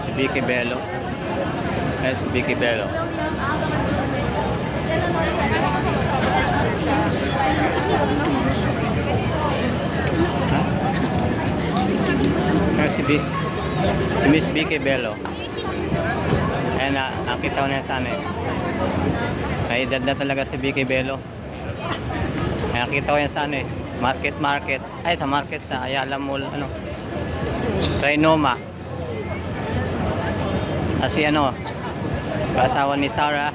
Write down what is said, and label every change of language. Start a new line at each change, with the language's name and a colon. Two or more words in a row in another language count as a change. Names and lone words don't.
Filipino: Vicky Bello. Yes, Vicky Bello. Si Miss Vicky Bello. Ayan na, nakita ko na saan eh. May edad na talaga si Vicky Bello. Ayan, nakita ko yan saan eh. Market. Ay, sa market sa Ayala Mall, ano. Trinoma. Kasi ano, asawa ni Sarah.